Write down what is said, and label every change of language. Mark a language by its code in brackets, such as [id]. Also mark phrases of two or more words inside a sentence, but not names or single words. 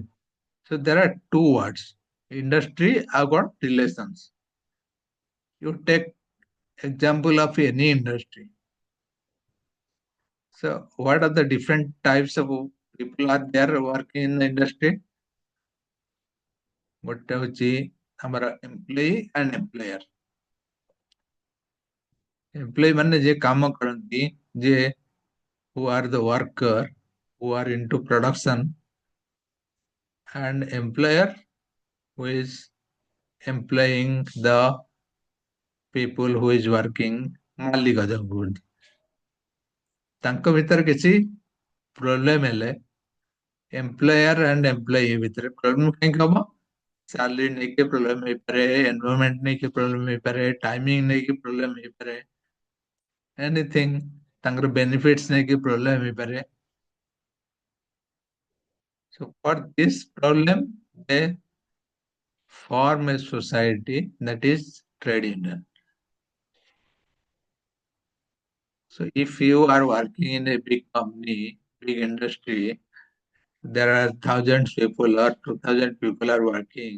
[en] So there are two words. Industry about relations. You take example of any industry. So what are the different types of people are there working in the industry? [or] ଗୋଟେ ହଉଛି ଆମର [en] employee and employer. Employee [or] ମାନେ ଯେ କାମ କରନ୍ତି, ଯେ [en] who are the worker, who are into production, and employer who is employing the people who is working, [or] ମାଲିକ ଯାହାକୁ କୁହନ୍ତି। ତାଙ୍କ ଭିତରେ କିଛି ପ୍ରୋବ୍ଲେମ ହେଲେ [en] employer and employee [or] ଭିତରେ ପ୍ରୋବ୍ଲେମ କାହିଁକି ହବ? ସାଲାରୀ ନେଇକି ପ୍ରୋବ୍ଲେମ ହେଇପାରେ, ଏନଭାରମେଣ୍ଟ ନେଇକି ପ୍ରୋବ୍ଲେମ ହେଇପାରେ, ଟାଇମିଂ ନେଇକି ପ୍ରୋବ୍ଲେମ ହେଇପାରେ, ଏନିଥିଙ୍ଗ ତାଙ୍କର ବେନିଫିଟ୍ସ ନେଇକି ପ୍ରୋବ୍ଲେମ ହେଇପାରେ। [en] So for this problem, they form a society that is trade union. So if you are working in a big company, big industry, there are thousands people or 2,000 people are working.